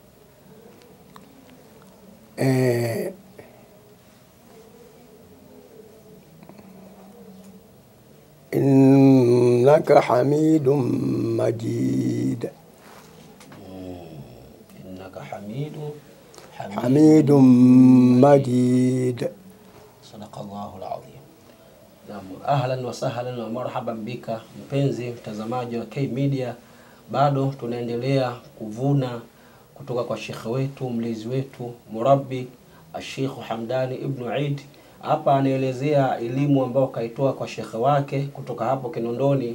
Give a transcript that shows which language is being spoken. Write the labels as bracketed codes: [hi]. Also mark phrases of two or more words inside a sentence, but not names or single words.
[ar] إنك حميد مجيد. Innaka حميد مجيد. صدق الله العظيم. نعم، أهلا وسهلا ومرحبا بك [sw] mpenzi mtazamaji wa K Media. Bado tunaendelea kuvuna kutoka kwa shekhe wetu, mlezi wetu, murabbi Sheikh Hamdani Ibn Eid. Hapa anaelezea elimu ambayo kaitoa kwa shekhe wake kutoka hapo Kinondoni.